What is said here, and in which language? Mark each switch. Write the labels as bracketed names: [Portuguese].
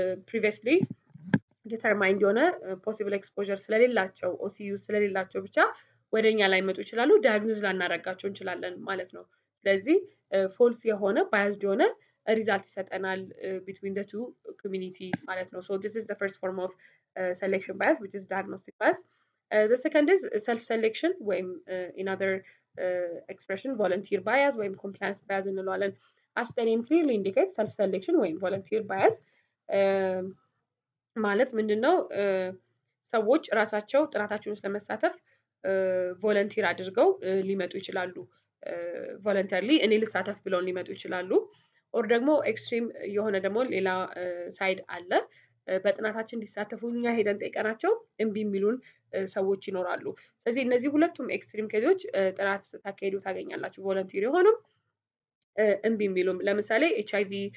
[Amharic] ፕሪቪየስሊ ዲተርማይንድ የሆነ ፖሲብል ኤክስፖዠር ስለሌላቸው ኦሲ ዩዝ ስለሌላቸው ብቻ ወደኛ ላይ መጡ ይችላሉ። ዳያግኖዝ ላናረጋቸው እንችላለን ማለት ነው። ስለዚህ ፎልስ የሆነ ባያዝድ የሆነ ሪዛልት ይሰጠናል [English] between the two community [Amharic] ማለት ነው። [English] So this is the first form of selection bias, which is diagnostic bias. The second is self-selection ወይም in other expression volunteer bias ወይም compliance bias እንለዋለን። As the name clearly indicates, self-selection ወይም volunteer bias [Amharic] ማለት ምንድነው? ሰዎች ራሳቸው ጥናታችን ውስጥ ለመሳተፍ ቮለንቲር አድርገው ሊመጡ ይችላሉ። ቮለንተርሊ እኔ ልሳተፍ ብለው ሊመጡ ይችላሉ። ኦር ደግሞ ኤክስትሪም የሆነ ደግሞ ሌላ ሳይድ አለ። በጥናታችን እንዲሳተፉ እኛ ሄደን ጠይቀናቸው እምቢ የሚሉን ሰዎች ይኖራሉ። ስለዚህ እነዚህ ሁለቱም ኤክስትሪም ኬዞች ጥናት ስታካሂዱ ታገኛላችሁ። ቮለንቲር የሆኑም እምቢ የሚሉም ለምሳሌ ኤችአይቪ